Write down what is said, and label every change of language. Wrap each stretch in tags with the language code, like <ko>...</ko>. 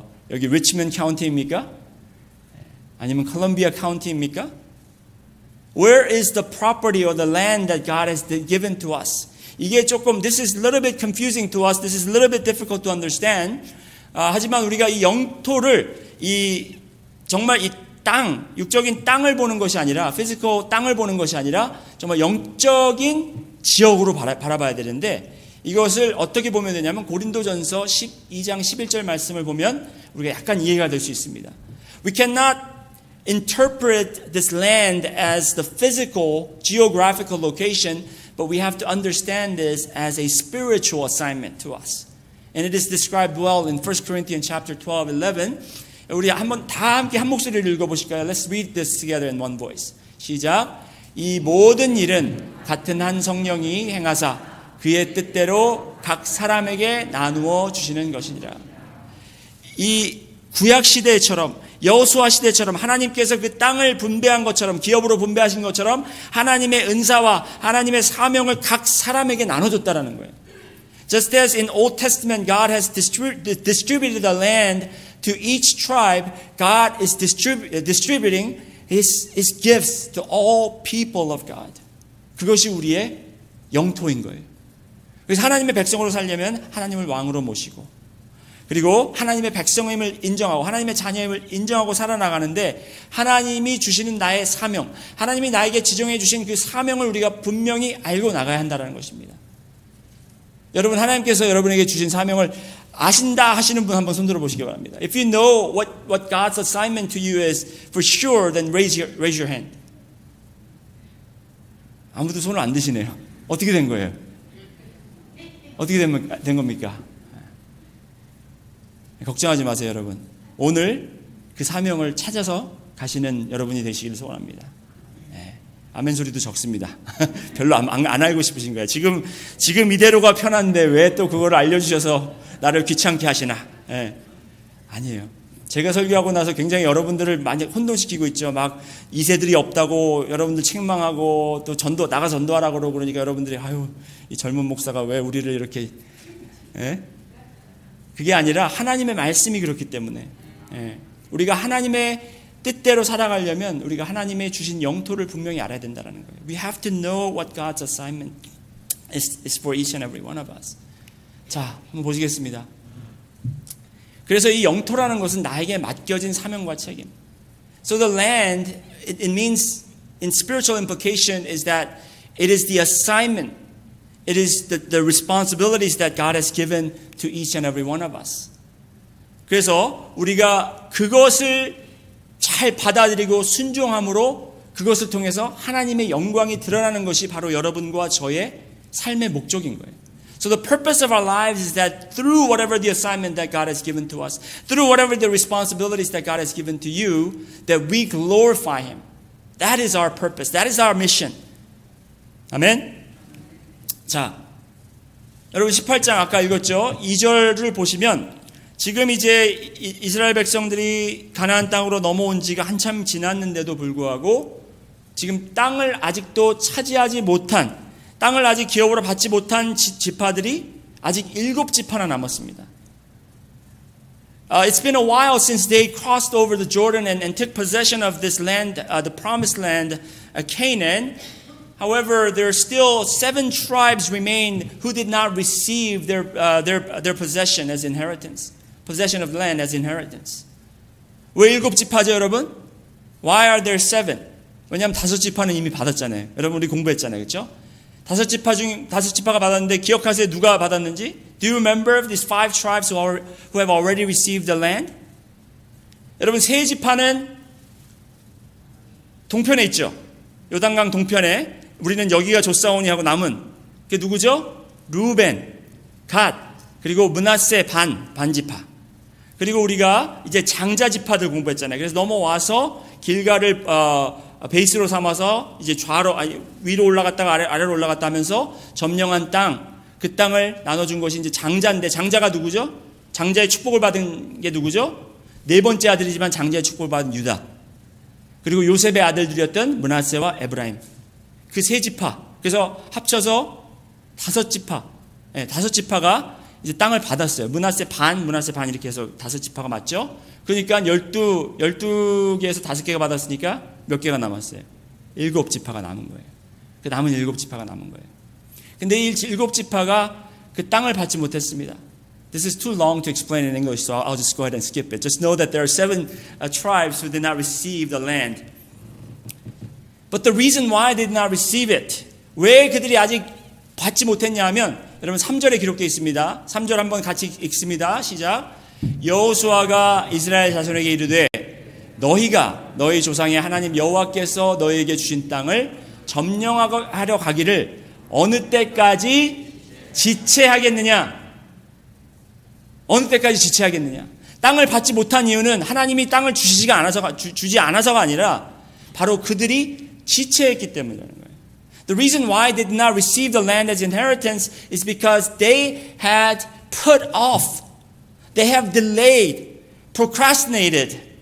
<ko>여기 리치먼드 카운티입니까? 아니면 콜ум비아 카운티입니까?</ko> <en>Where is the property or the land that God has given to us?</en> <ko>이게 조금</ko> <en>this is a little bit confusing to us. This is a little bit difficult to understand.</en> <ko>하지만 우리가 이 영토를 정말 이 땅, 육적인 땅을 보는 것이 아니라 피지컬 땅을 보는 것이 아니라 정말 영적인 지역으로 바라봐야 되는데 이것을 어떻게 보면 되냐면 고린도전서 12장 11절 말씀을 보면 우리가 약간 이해가 될 수 있습니다.</ko> <en>We cannot interpret this land as the physical, geographical location, but we have to understand this as a spiritual assignment to us. And it is described well in 1 Corinthians chapter 12, 11.</en> <ko>우리 한번 다 함께 한 목소리를 읽어보실까요?</ko> <en>Let's read this together in one voice.</en> <ko>시작. 이 모든 일은 같은 한 성령이 행하사 그의 뜻대로 각 사람에게 나누어 주시는 것이니라. 이 구약 시대처럼 여호수아 시대처럼 하나님께서 그 땅을 분배한 것처럼 기업으로 분배하신 것처럼 하나님의 은사와 하나님의 사명을 각 사람에게 나눠줬다라는 거예요.</ko> <en>Just as in Old Testament God has distributed the land to each tribe, God is distributing his gifts to all people of God.</en> <ko>그것이 우리의 영토인 거예요. 그래서 하나님의 백성으로 살려면 하나님을 왕으로 모시고 그리고 하나님의 백성임을 인정하고 하나님의 자녀임을 인정하고 살아나가는데 하나님이 주시는 나의 사명, 하나님이 나에게 지정해 주신 그 사명을 우리가 분명히 알고 나가야 한다는 것입니다. 여러분 하나님께서 여러분에게 주신 사명을 아신다 하시는 분 한번 손들어 보시기 바랍니다.</ko> <en>If you know what God's assignment to you is for sure, then raise your hand.</en> <ko>아무도 손을 안 드시네요. 어떻게 된 거예요? 어떻게 된 겁니까? 걱정하지 마세요, 여러분. 오늘 그 사명을 찾아서 가시는 여러분이 되시기를 소원합니다. 아멘 소리도 적습니다. 별로 안 알고 싶으신 거예요. 지금 이대로가 편한데 왜 또 그걸 알려주셔서 나를 귀찮게 하시나? 아니에요. 제가 설교하고 나서 굉장히 여러분들을 많이 혼동시키고 있죠. 막 2세들이 없다고 여러분들 책망하고 또 나가 전도하라고 그러니까 여러분들이 아유 이 젊은 목사가 왜 우리를 이렇게 그게 아니라 하나님의 말씀이 그렇기 때문에 우리가 하나님의 뜻대로 살아가려면 우리가 하나님의 주신 영토를 분명히 알아야 된다는 거예요.</ko> <en>We have to know what God's assignment is for each and every one of us.</en> <ko>자, 한번 보시겠습니다. 그래서 이 영토라는 것은 나에게 맡겨진 사명과 책임.</ko> <en>So the land, it means in spiritual implication is that it is the assignment. It is the responsibilities that God has given to each and every one of us.</en> <ko>그래서 우리가 그것을 잘 받아들이고 순종함으로 그것을 통해서 하나님의 영광이 드러나는 것이 바로 여러분과 저의 삶의 목적인 거예요.</ko> <en>So the purpose of our lives is that through whatever the assignment that God has given to us, through whatever the responsibilities that God has given to you, that we glorify Him. That is our purpose. That is our mission. 아멘?</en> <ko>자, 여러분 18장 아까 읽었죠? 2절을 보시면 지금 이제 이스라엘 백성들이 가나안 땅으로 넘어온 지가 한참 지났는데도 불구하고 지금 땅을 아직도 차지하지 못한, 땅을 아직 기업으로 받지 못한 지파들이 아직 7지파나 남았습니다.</ko> <en>It's been a while since they crossed over the Jordan and took possession of this land, the promised land, Canaan. However, there are still 7 tribes remain who did not receive their possession as inheritance. Possession of land as inheritance.</en> <ko>왜 7지파죠, 여러분?</ko> <en>Why are there 7?</en> <ko>왜냐하면 5지파는 이미 받았잖아요. 여러분 우리 공부했잖아요, 그렇죠? 5지파가 받았는데 기억하세요? 누가 받았는지?</ko> <en>Do you remember these 5 tribes who have already received the land?</en> <ko>여러분 3지파는 동편에 있죠. 요단강 동편에 우리는 여기가 족사오니 하고 남은 그게 누구죠? 루벤, 갓, 그리고 므낫세 반지파. 그리고 우리가 이제 장자 지파들 공부했잖아요. 그래서 넘어와서 길가를 베이스로 삼아서 이제 위로 올라갔다가 아래로 올라갔다 하면서 점령한 땅, 그 땅을 나눠준 것이 이제 장자인데, 장자가 누구죠? 장자의 축복을 받은 게 누구죠? 4번째 아들이지만 장자의 축복을 받은 유다. 그리고 요셉의 아들들이었던 므낫세와 에브라임. 그 3지파. 그래서 합쳐서 5지파. 5지파가 이제 땅을 받았어요. 므낫세 반 이렇게 해서 5지파가 맞죠? 그러니까 12개에서 5개가 받았으니까 몇 개가 남았어요? 7지파가 남은 거예요. 그 남은 7지파가 남은 거예요. 근데 이 7지파가 그 땅을 받지 못했습니다.</ko> <en>This is too long to explain in English, so I'll just go ahead and skip it. Just know that there are 7 tribes who did not receive the land. But the reason why they did not receive it,</en> <ko>왜 그들이 아직 받지 못했냐 하면 여러분 3절에 기록되어 있습니다. 3절 한번 같이 읽습니다. 시작. 여호수아가 이스라엘 자손에게 이르되 너희가 너희 조상의 하나님 여호와께서 너희에게 주신 땅을 점령하려 가기를 어느 때까지 지체하겠느냐? 어느 때까지 지체하겠느냐? 땅을 받지 못한 이유는 하나님이 땅을 주지 않아서가 아니라 바로 그들이 지체했기 때문이라는 거예요.</ko> <en>The reason why they did not receive the land as inheritance is because they had put off, they have delayed, procrastinated.</en>